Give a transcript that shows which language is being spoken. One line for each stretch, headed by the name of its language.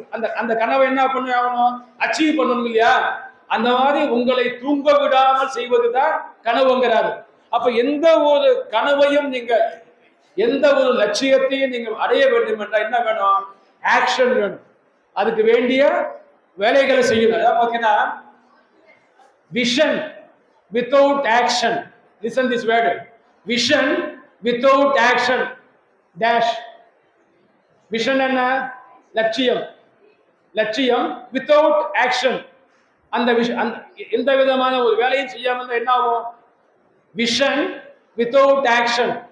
Tamil: அந்த கனவை என்ன பண்ணணும்? அச்சீவ் பண்ணணும் இல்லையா? அந்த மாதிரி உங்களை தூங்க விடாமல் செய்வதுதான் கனவுங்கிறாரு. அப்ப எந்த ஒரு கனவையும் நீங்க, எந்த ஒரு லட்சியத்தையும் நீங்க அடைய வேண்டும் என்றால் என்ன வேணும்? ஆக்ஷன் வேணும். அதுக்கு வேண்டிய வேலைகளை செய்யணும். அதாவது பாத்தீங்கன்னா
English: Vision without action, listen this word, vision without action dash.
Tamil: Vision என்ன? லட்சியம். லட்சியம்
English: without action,
Tamil: அந்த எந்த விதமான ஒரு வேலையும் செய்யாம என்ன ஆகும்?
English: Vision without action.